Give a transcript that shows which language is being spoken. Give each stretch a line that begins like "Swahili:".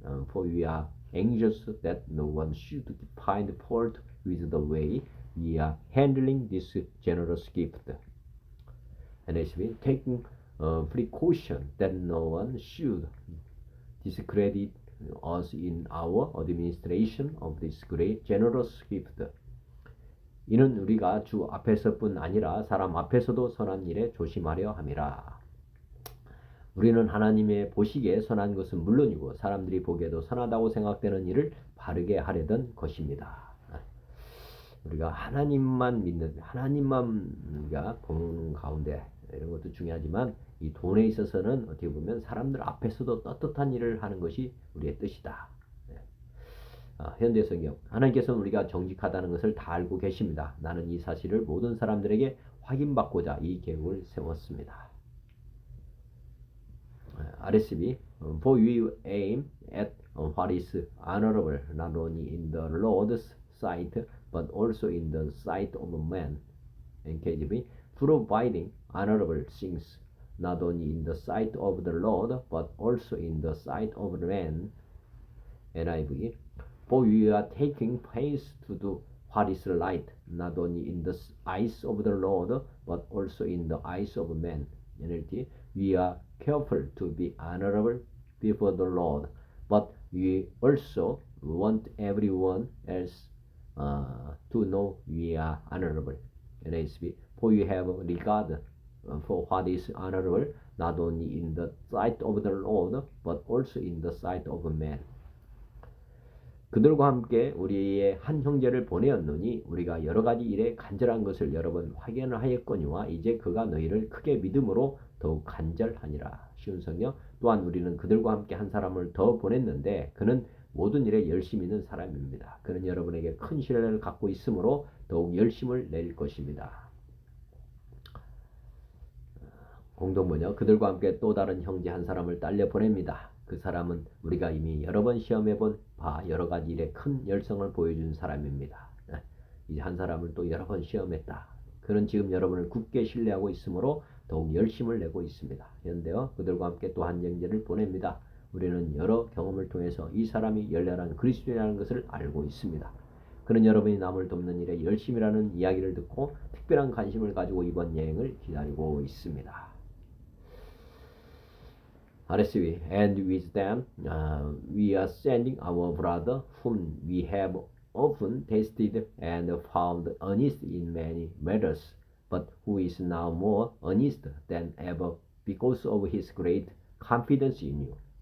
English: for we are anxious that no one should find fault with the way we are handling this generous gift. NSB, taking precaution that no one should discredit us in our administration of this great generous gift.
Korean: 이는 우리가 주 앞에서뿐 아니라 사람 앞에서도 선한 일에 조심하려 함이라. 우리는 하나님의 보시기에 선한 것은 물론이고 사람들이 보기에도 선하다고 생각되는 일을 바르게 하려던 것입니다. 우리가 하나님만 믿는, 하나님만 우리가 보는 가운데 이런 것도 중요하지만 이 돈에 있어서는 어떻게 보면 사람들 앞에서도 떳떳한 일을 하는 것이 우리의 뜻이다. 현대 성경, 하나님께서는 우리가 정직하다는 것을 다 알고 계십니다. 나는 이 사실을 모든 사람들에게 확인받고자 이 계획을 세웠습니다.
English: RSB, for we aim at what is honorable not only in the Lord's sight but also in the sight of man. NKJV, providing honorable things not only in the sight of the Lord but also in the sight of man. NIV, for we are taking pains to do what is right not only in the eyes of the Lord but also in the eyes of man. NLT, we are careful to be honorable before the Lord, but we also want everyone else to know we are honorable. NASB, for you have regard for what is honorable not only in the sight of the Lord but also in the sight of man.
Korean: 그들과 함께 우리의 한 형제를 보내었노니 우리가 여러 가지 일에 간절한 것을 여러 번 확인을 하였거니와 이제 그가 너희를 크게 믿음으로 더욱 간절하니라. 쉬운 성경. 또한 우리는 그들과 함께 한 사람을 더 보냈는데 그는 모든 일에 열심히 있는 사람입니다. 그는 여러분에게 큰 신뢰를 갖고 있으므로 더욱 열심을 낼 것입니다. 공동번역, 그들과 함께 또 다른 형제 한 사람을 딸려 보냅니다. 그 사람은 우리가 이미 여러 번 시험해본 바 여러 가지 일에 큰 열성을 보여준 사람입니다. 이제 한 사람을 또 여러 번 시험했다. 그는 지금 여러분을 굳게 신뢰하고 있으므로 더욱 열심을 내고 있습니다. 현대어, 그들과 함께 또 한 형제를 보냅니다. 우리는 여러 경험을 통해서 이 사람이 열렬한 그리스도인이라는 것을 알고 있습니다. 그는 여러분이 남을 돕는 일에 열심이라는 이야기를 듣고 특별한 관심을 가지고 이번 여행을 기다리고 있습니다.
English: RSV, and with them we are sending our brother whom we have often tested and found honest in many matters, but who is now more honest than ever because of his great confidence in you.